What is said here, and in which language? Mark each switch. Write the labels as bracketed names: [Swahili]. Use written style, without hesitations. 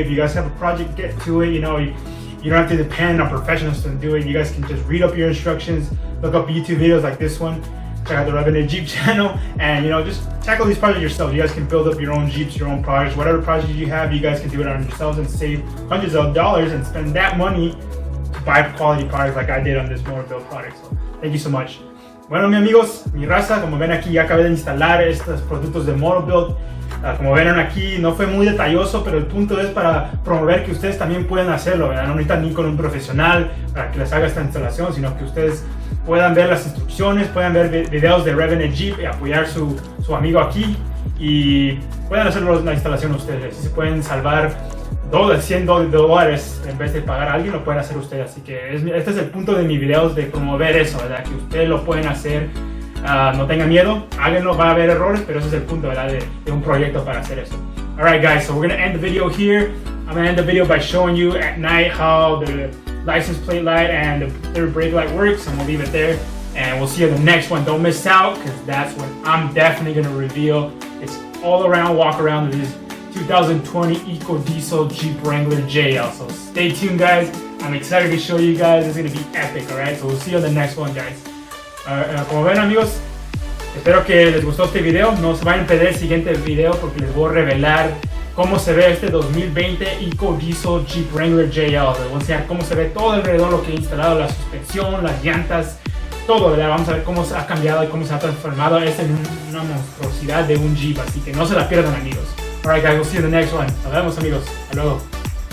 [English] If you guys have a project, get to it. You know, you don't have to depend on professionals to do it. You guys can just read up your instructions, look up YouTube videos like this one, check out the Revenue Jeep channel, and, you know, just tackle these projects yourself. You guys can build up your own Jeeps, your own projects, whatever project you have, you guys can do it on yourselves and save hundreds of dollars and spend that money to buy quality products like I did on this Motobilt product. So thank you so much. [Spanish] Bueno, mis amigos, mi raza, como ven aquí ya acabé de instalar estos productos de Motobilt. Como ven aquí, no fue muy detalloso, pero el punto es para promover que ustedes también pueden hacerlo, ¿verdad? No necesitan ir con un profesional para que les haga esta instalación, sino que ustedes puedan ver las instrucciones, puedan ver videos de Revenue Jeep y apoyar su amigo aquí, y puedan hacer la instalación ustedes. Si se pueden salvar $100 en vez de pagar a alguien, lo pueden hacer ustedes. Así que este es el punto de mis videos, de promover eso, ¿verdad? Que ustedes lo pueden hacer. No tengan miedo, háganlo, va a haber errores, pero ese es el punto, ¿verdad? De un proyecto para hacer eso. [English] Alright, guys, so we're going to end the video here. I'm going to end the video by showing you at night how the license plate light and the third brake light works, and we'll leave it there. And we'll see you in the next one. Don't miss out, because that's when I'm definitely going to reveal its all-around walk-around of this 2020 EcoDiesel Jeep Wrangler JL. So stay tuned, guys. I'm excited to show you guys. It's going to be epic, alright? So we'll see you in the next one, guys. [Spanish] Como ven, amigos, espero que les gustó este video. No se vayan a perder el siguiente video porque les voy a revelar cómo se ve este 2020 EcoDiesel Jeep Wrangler JL. Les voy a enseñar cómo se ve todo alrededor, lo que he instalado, la suspensión, las llantas, todo, ¿verdad? Vamos a ver cómo se ha cambiado y cómo se ha transformado. Es en una monstruosidad de un Jeep, así que no se la pierdan, amigos. [English] Alright, guys, we'll see you in the next one. [Spanish] Nos vemos, amigos. Hasta luego.